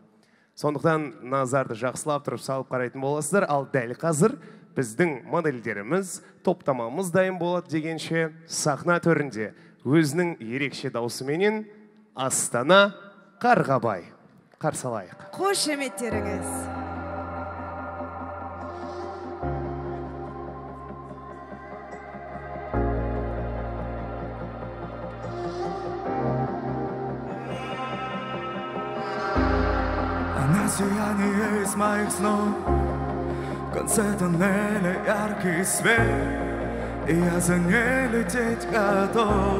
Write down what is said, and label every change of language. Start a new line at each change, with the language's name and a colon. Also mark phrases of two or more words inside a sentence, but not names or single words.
Kazakh: Сондықтан назарды жақсылап тұрып салып қарайтын боласыздар. Ал дәл қазір біздің модельдеріміз, топтамамыз дайын болады дегенше, сахна төрінде өзінің ерекше даусыменен Астана Қарғабай. Қарсы алайық. Қошеметтеріңіз.
Russian: Она сияние из моих снов, в конце тоннеля яркий свет, и я за ней лететь готов.